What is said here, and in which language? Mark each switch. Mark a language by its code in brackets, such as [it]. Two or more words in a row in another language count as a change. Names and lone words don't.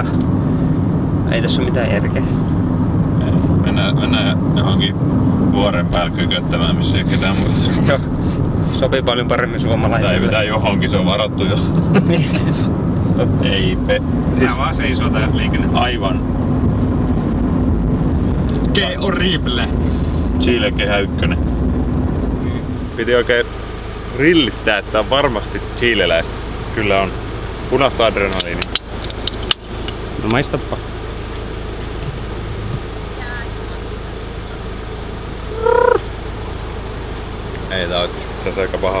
[fi] Ei tässä ole mitään järkeä. Mennään johonkin vuoren päällä kököttämään, missä ei ketään muuta. Joo. Sopii paljon paremmin suomalaisille. Tai johonkin, se on varattu jo. Eipä. Tää vaan seisoo tää liikenne. Aivan. [es] Que horrible. [fi] Chile Kehä 1. Piti oikein rillittää, että on varmasti chileläistä. Kyllä on. Punaista adrenaliini. No maistapa. Ei tää on itse asiassa aika paha.